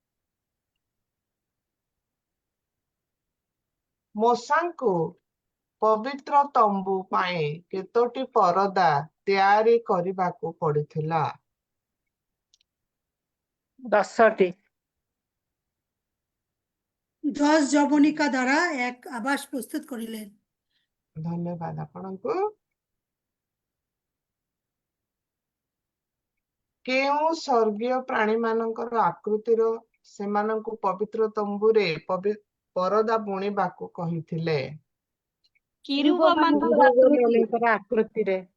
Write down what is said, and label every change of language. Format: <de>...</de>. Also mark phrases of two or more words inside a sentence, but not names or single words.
<or>ମୋଶାଙ୍କୁ ପବିତ୍ର ତମ୍ବୁ ପାଇଁ କେତୋଟି ପରଦା ତିଆରି କରିବାକୁ ପଡିଥିଲା? 10ଟି।</or> <bn>10 যবনিকা দ্বারা এক আবাস প্রস্তুত করিলেন।</bn> <or>ଧନ୍ୟବାଦ ଆପଣଙ୍କୁ। କେଉଁ ସ୍ୱର୍ଗୀୟ ପ୍ରାଣୀମାନଙ୍କର ଆକୃତିର ସେମାନଙ୍କୁ ପବିତ୍ର ତମ୍ବୁରେ ପରଦା ବୁଣିବାକୁ କହିଥିଲେ? କିରୁବମାନଙ୍କର ଆକୃତିରେ।</or>